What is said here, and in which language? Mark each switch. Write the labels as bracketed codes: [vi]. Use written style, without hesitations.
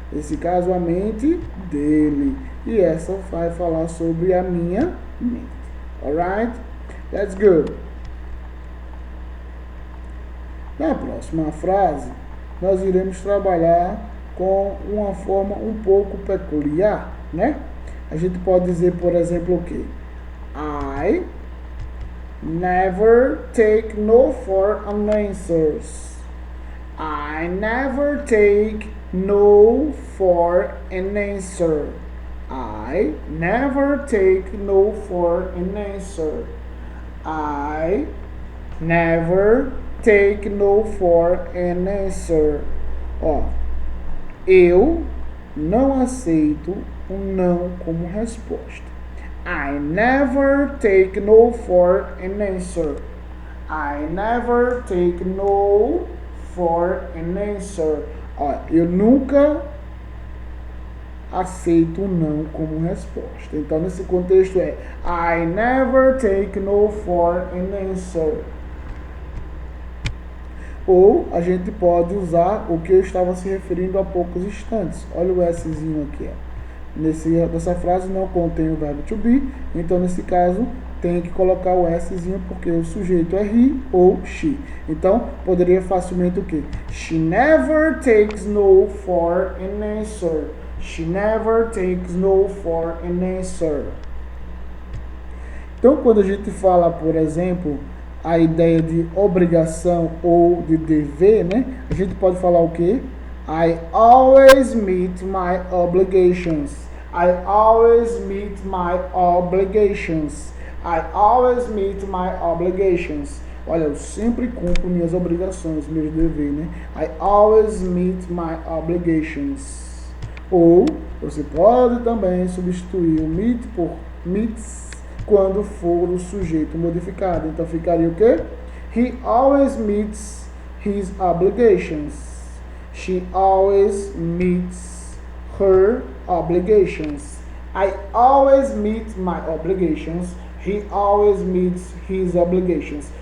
[pt] Nesse caso, a mente dele. E essa vai falar sobre a minha mente. [en] Alright? That's good. [pt] Na próxima frase, nós iremos trabalhar com uma forma um pouco peculiar, né? A gente pode dizer, por exemplo, o quê? [en] I never take no for an answers. I never take no for an answer. I never take no for an answer. I never take no for an answer. [pt] Ó, eu não aceito um não como resposta. [en] I never take no for an answer. I never take no for an answer. [pt] Ó, eu nunca aceito não como resposta. Então, nesse contexto é [en] I never take no for an answer. [pt] Ou a gente pode usar o que eu estava se referindo há poucos instantes. Olha o Szinho aqui. Nessa frase não contém o verbo to be, então nesse caso tem que colocar o Szinho porque o sujeito é he ou she. Então poderia facilmente o quê? [en] She never takes no for an answer. She never takes no for an answer. [pt] Então quando a gente fala, por exemplo, a ideia de obrigação ou de dever, né? A gente pode falar o quê? [en] I always meet my obligations. I always meet my obligations. I always meet my obligations. [pt] Olha, eu sempre cumpro minhas obrigações, meus deveres, né? [en] I always meet my obligations. [pt] Ou você pode também substituir o meet por meets quando for o sujeito modificado. Então ficaria o quê? [en] He always meets his obligations. She always meets her obligations. I always meet my obligations. He always meets his obligations.